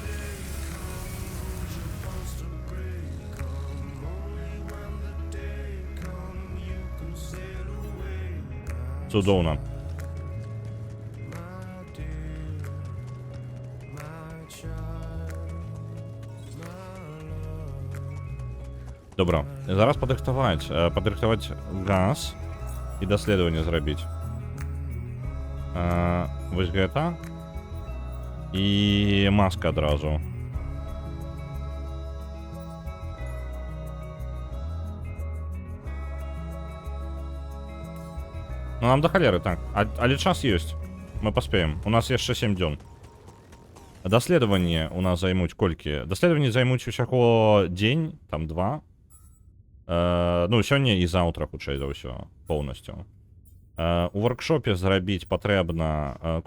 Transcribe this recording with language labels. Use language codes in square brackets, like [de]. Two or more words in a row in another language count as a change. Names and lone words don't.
[uk] Чудовно. Добре, зараз подрихтувати газ і дослідження зробити. [be] Вось гэта. [uk] І маска одразу. [be] Ну нам до холеры, так. Але час есть. Мы поспеем. У нас яшчэ 7 дзён. Даследаванні у нас займуць колькі? Даследаванні займуць усяго дзень, там 2. Ну, сёння і заўтра, хутчэй за ўсё, поўнасцю. У воркшопе зрабіць патрэбна...